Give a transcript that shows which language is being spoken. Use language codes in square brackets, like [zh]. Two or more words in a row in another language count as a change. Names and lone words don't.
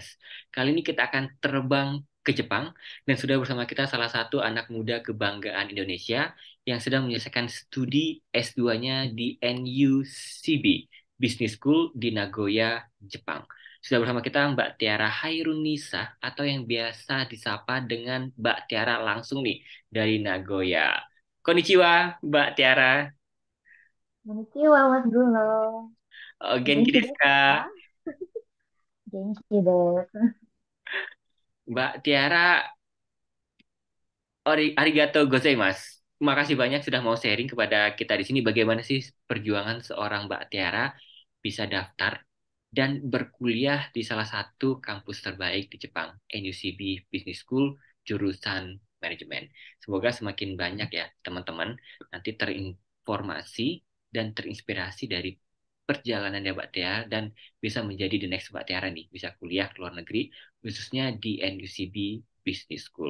[id] Kali ini kita akan terbang ke Jepang dan sudah bersama kita salah satu anak muda kebanggaan Indonesia yang sedang menyelesaikan studi S2-nya di NUCB, Business School di Nagoya, Jepang. Sudah bersama kita Mbak Tiara Hairunisa atau yang biasa disapa dengan Mbak Tiara langsung nih dari Nagoya. Konnichiwa, Mbak Tiara. Konnichiwa, Mas Bruno. [ja] Genki Genki desu desu ka? か？元気です. Mbak Tiara, ありがとうございます. [id] Terima kasih banyak sudah mau sharing kepada kita di sini bagaimana sih perjuangan seorang Mbak Tiara bisa daftar dan berkuliah di salah satu kampus terbaik di Jepang, NUCB Business School, jurusan manajemen. Semoga semakin banyak ya teman-teman nanti terinformasi dan terinspirasi dari perjalanan ya Mbak Tiara dan bisa menjadi [en] the next [id] Mbak Tiara nih, bisa kuliah ke luar negeri, khususnya di NUCB Business School.